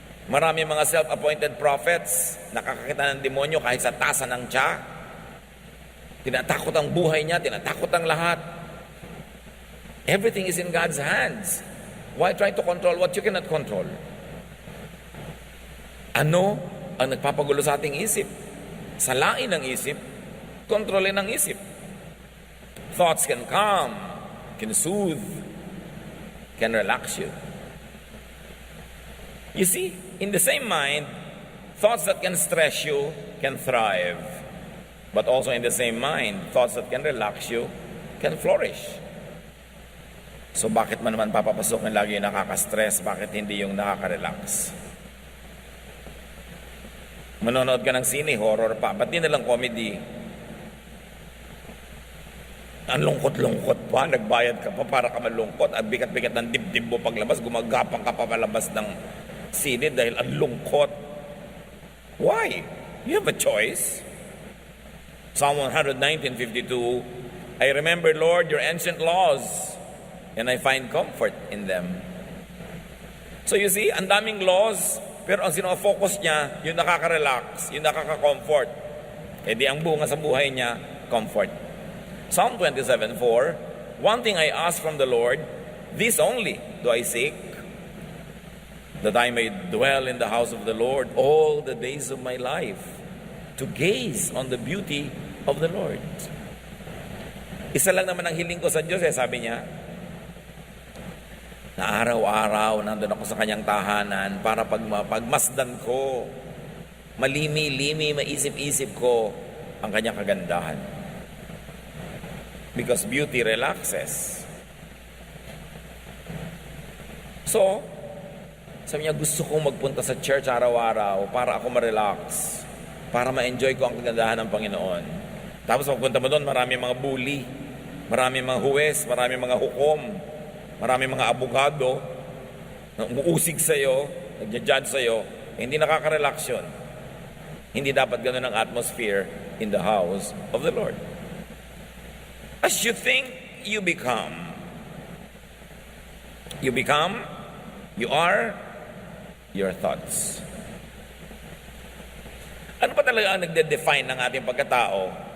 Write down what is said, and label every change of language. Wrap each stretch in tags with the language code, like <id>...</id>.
<tl>Marami mga self-appointed prophets, nakakakita ng demonyo kahit sa tasa ng tiya. Tinatakot ang buhay niya, tinatakot ang lahat.</tl> <en>Everything is in God's hands. Why try to control what you cannot control?</en> <tl>Ano ang nagpapagulo sa ating isip? Salain ang isip, kontrolin ang isip.</tl> <en>Thoughts can calm, can soothe, can relax you. You see, in the same mind, thoughts that can stress you can thrive. But also in the same mind, thoughts that can relax you can flourish.</en> <tl>So bakit man naman papapasukin lagi yung nakaka-stress? Bakit hindi yung nakaka-relax? Manonood ka ng sine, horror pa. Ba't di nalang comedy? Ang lungkot-lungkot pa, nagbayad ka pa para ka malungkot. Ang bigat-bigat ng dibdib mo paglabas, gumagapang ka pa palabas ng sine dahil ang lungkot.</tl> <en>Why? You have a choice. Psalm 119:52, I remember, Lord, your ancient laws, and I find comfort in them. So you see,</en> <tl>ang daming laws, pero ang sinofocus niya, yung nakaka-relax, yung nakaka-comfort. Eh di ang bunga sa buhay niya,</tl> <en>comfort. Psalm 27:4, one thing I ask from the Lord, this only do I seek, that I may dwell in the house of the Lord all the days of my life, to gaze on the beauty of the Lord.</en> <tl>Isa lang naman ang hiling ko sa Diyos, sabi niya, na araw-araw nandun ako sa kanyang tahanan para pagmasdan ko, malimi-limi, maisip-isip ko ang kanyang kagandahan.</tl> <en>Because beauty relaxes.</en> <tl>So, sabi niya, gusto kong magpunta sa church araw-araw para ako ma-relax, para ma-enjoy ko ang kagandahan ng Panginoon. Tapos pagpunta mo doon, marami mga bully, marami mga huwes, marami mga hukom, marami mga abogado na umuusig sa'yo, nagja-judge sa'yo, hindi nakaka-relax yun. Hindi dapat ganun ang</tl> <en>atmosphere in the house of the Lord. As you think, you become. You become, you are your thoughts.</en> <tl>Ano pa talaga ang nagde-define ng ating pagkatao?</tl>